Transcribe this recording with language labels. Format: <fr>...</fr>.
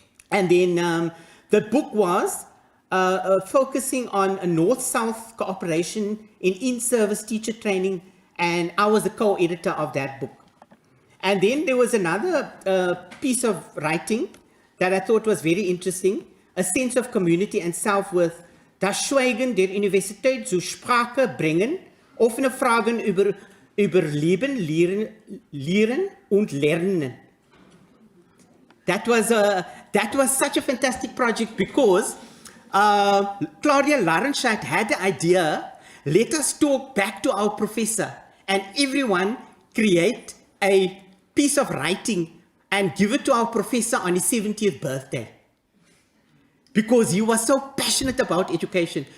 <en>And then the book was focusing on a North-South cooperation in-service teacher training, and I was the co-editor of that book. And then there was another piece of writing that I thought was very interesting, a sense of community and self-worth.</en> <de>Das Schweigen der Universität zu Sprache bringen, offene Fragen über Leben, Lehren und Lernen.</de> <en>That was such a fantastic project because Claudia Larenscheid had the idea, let us talk back to our professor and everyone create a piece of writing and give it to our professor on his 70th birthday, because he was so passionate about education.</en>